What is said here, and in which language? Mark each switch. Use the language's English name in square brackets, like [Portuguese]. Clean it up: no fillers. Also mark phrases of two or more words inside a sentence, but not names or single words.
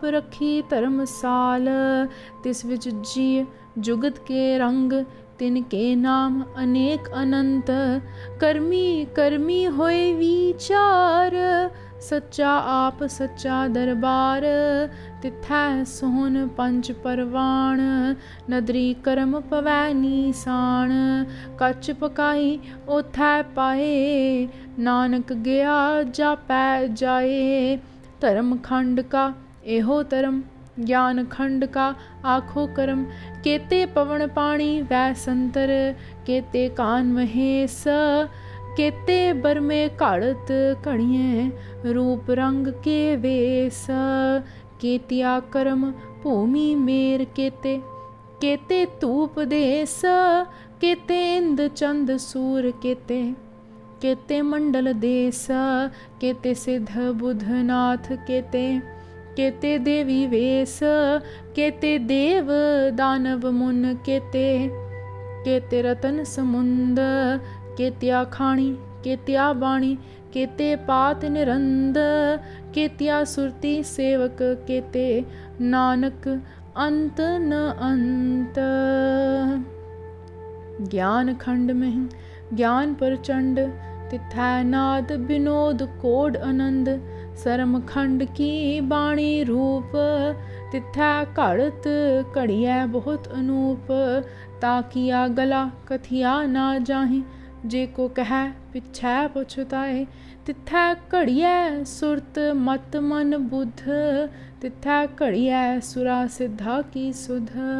[Punjabi] ਰਖੀ ਧਰਮਸਾਲ ਤਿਸੁ ਵਿਚਿ ਜੀ ਜੁਗਤਿ ਕੇ ਰੰਗ ਤਿਨਕੇ ਨਾਮ ਅਨੇਕ ਅਨੰਤ ਕਰਮੀ ਕਰਮੀ ਹੋਇ ਵੀਚਾਰੁ ਸਚਾ ਆਪਿ ਸਚਾ ਦਰਬਾਰੁ, ਤਿਥੈ ਸੋਹਨਿ ਪੰਚ ਪਰਵਾਣੁ, ਨਦਰੀ ਕਰਮਿ ਪਵੈ ਨੀਸਾਣੁ, ਕਚ ਪਕਾਈ ਓਥੈ ਪਾਇ, ਨਾਨਕ ਗਇਆ ਜਾਪੈ ਜਾਇ। ਧਰਮ ਖੰਡ ਕਾ ਏਹੋ ਧਰਮੁ, ਗਿਆਨ ਖੰਡ ਕਾ ਆਖਹੁ ਕਰਮੁ, ਕੇਤੇ ਪਵਣ ਪਾਣੀ ਵੈ ਸੰਤਰ, ਕੇਤੇ ਕਾਨ ਮਹੇਸ, ਕੇਤੇ ਬਰਮੇ ਘਾੜਤਿ ਘੜੀਅਹਿ, ਰੂਪ ਰੰਗ ਕੇ ਵੇਸ, ਕੇਤੀਆ ਕਰਮ ਭੂਮੀ ਮੇਰ ਕੇਤੇ, ਕੇਤੇ ਧੂਪ ਦੇਸ, ਕੇਤੇ ਇੰਦ ਚੰਦ ਸੂਰ ਕੇਤੇ, ਕੇਤੇ ਮੰਡਲ ਦੇਸ, ਕੇਤੇ ਸਿਧ ਬੁਧਨਾਥ ਕੇਤੇ, ਕੇਤੇ ਦੇਵੀ ਵੇਸ, ਕੇਤੇ ਦੇਵ ਦਾਨਵ ਮੁਨਿ ਕੇਤੇ, ਕੇਤੇ ਰਤਨ ਸਮੁੰਦ, ਕੇਤੀਆ ਖਾਣੀ ਕੇਤੀਆ ਬਾਣੀ, ਕੇਤੇ ਪਾਤ ਨਰਿੰਦ, ਕੇਤੀਆ ਸੁਰਤੀ ਸੇਵਕ ਕੇਤੇ, ਨਾਨਕ ਅੰਤੁ ਨ ਅੰਤੁ। ਗਿਆਨ ਖੰਡ ਮਹਿ ਗਿਆਨੁ ਪਰਚੰਡੁ, ਤਿਥੈ ਨਾਦ ਬਿਨੋਦ ਕੋਡ ਅਨੰਦੁ, ਸਰਮ ਖੰਡ ਕੀ ਬਾਣੀ ਰੂਪੁ, ਤਿਥੈ ਘਾੜਤਿ ਘੜੀਐ ਬਹੁਤੁ ਅਨੂਪੁ, ਤਾਕੀਆ ਗਲਾ ਕਥੀਆ ਨਾ ਜਾਹਿ, ਜੇ ਕੋ ਕਹੈ ਪਿਛੈ ਪਛੁਤਾਇ, ਤਿਥੈ ਘੜੀਐ ਸੁਰਤਿ ਮਤਿ ਮਨਿ ਬੁਧਿ, ਤਿਥੈ ਘੜੀਐ ਸੁਰਾ ਸਿਧਾ ਕੀ ਸੁਧਿ,